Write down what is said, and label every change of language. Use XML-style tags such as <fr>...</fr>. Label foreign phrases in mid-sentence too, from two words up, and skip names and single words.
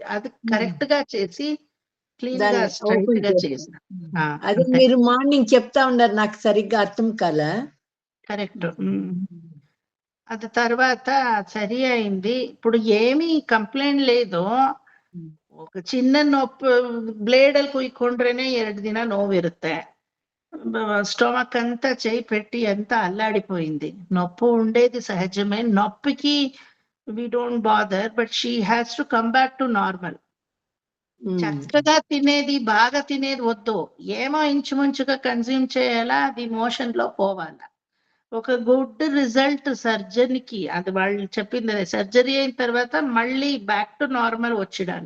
<te>అది కరెక్ట్ గా చేసి క్లీన్ గా స్ట్రైట్ గా చేసిన. అది మీరు మార్నింగ్ చెప్తా ఉన్నారు, నాకు సరిగ్గా అర్థం కాలే. కరెక్ట్. అది తర్వాత సరి అయింది. ఇప్పుడు ఏమీ కంప్లైంట్ లేదు.</te> <kn>ఒక ಚಿನ್ನ ನೊಪ್ಪು ಬ್ಲೇಡಲ್ಲಿ ಕುಯ್ಕೊಂಡ್ರೇನೆ 2 ದಿನ ನೋವಿರುತ್ತೆ.</kn> <te>స్టొమక్ అంతా చేయి పెట్టి అంతా అల్లాడిపోయింది. నొప్పి ఉండేది సహజమే.</te> <en>నొప్పికి we don't bother, but she has to come back to normal.</en> <te>చక్కగా తినేది, బాగా తినేది వద్దు, ఏమో ఇంచుమించుగా కన్జ్యూమ్ చేయాలా, అది మోషన్ లో పోవాలా. ఒక</te> <en>good result</en> <te>సర్జరీకి, అది వాళ్ళు చెప్పింది అదే, సర్జరీ అయిన తర్వాత మళ్ళీ</te> <en>back to normal</en> <te>వచ్చిడాల.</te>